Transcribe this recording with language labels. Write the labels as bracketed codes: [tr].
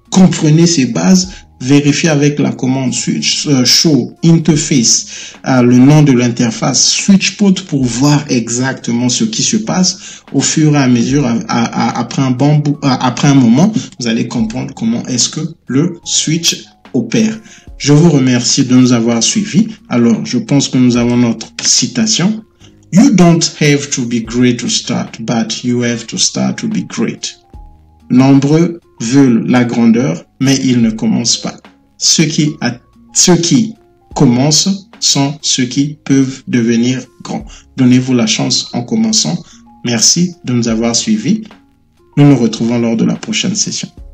[fr] Comprenez ces bases, vérifiez avec la commande switch show interface le nom de l'interface switch port pour voir exactement ce qui se passe. Au fur et à mesure, après un moment, vous allez comprendre comment est-ce que le switch opère. Je vous remercie de nous avoir suivis. Alors, je pense que nous avons notre citation. [en] You don't have to be great to start, but you have to start to be great. [fr] Nombreux veulent la grandeur, mais ils ne commencent pas. Ceux qui commencent sont ceux qui peuvent devenir grands. Donnez-vous la chance en commençant. Merci de nous avoir suivis. Nous nous retrouvons lors de la prochaine session.